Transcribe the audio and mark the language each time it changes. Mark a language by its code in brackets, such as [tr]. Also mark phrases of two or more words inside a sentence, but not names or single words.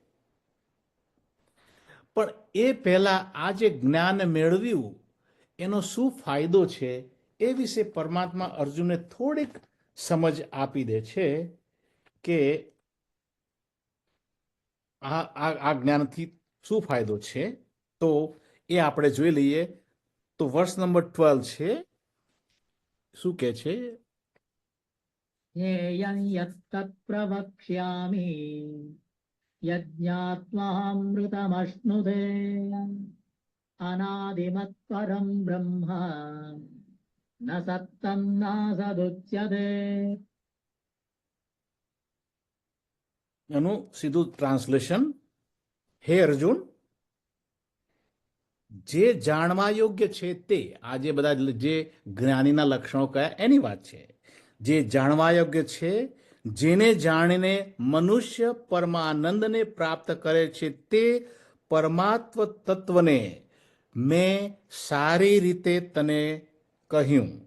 [gu] પણ એ પહેલા આ જે જ્ઞાન મેળવ્યું એનો શું ફાયદો છે એ વિશે પરમાત્મા અર્જુનને થોડીક સમજ આપી દે છે કે આ જ્ઞાનથી શું ફાયદો છે. તો એ આપણે જોઈ લઈએ. તો વર્ષ નંબર 12 છે. શું કે છે? [sa] ध्येयं यत्तत् प्रवक्ष्यामि यज्ञात्वामृतमश्नुते अनादिमत्परं ब्रह्म न सत्तं नासदुच्यते. [gu] એનું સીધું ટ્રાન્સલેશન, હે અર્જુન, જે જાણવા યોગ્ય છે તે, આ જે બધા જે જ્ઞાનીના લક્ષણો કયા એની વાત છે, જે જાણવા યોગ્ય છે, જેને જાણીને મનુષ્ય પરમાનંદને પ્રાપ્ત કરે છે તે પરમાત્મ તત્વને મેં સારી રીતે તને કહ્યું.